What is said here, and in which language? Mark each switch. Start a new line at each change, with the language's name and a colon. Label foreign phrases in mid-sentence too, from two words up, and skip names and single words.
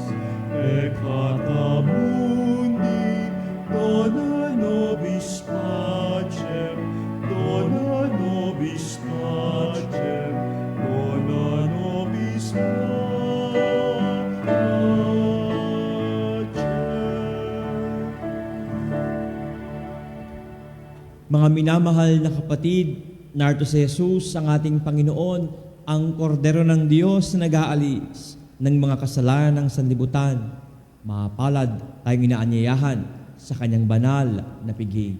Latin: peccata mundi, dona nobis pacem, dona nobis pacem, dona nobis pacem.
Filipino: Mga minamahal na kapatid, narito si Jesus, ang ating Panginoon, ang kordero ng Diyos na nag-aalis ng mga kasalanan ng sanlibutan. Mapalad tayong inaanyayahan sa Kanyang banal na piging.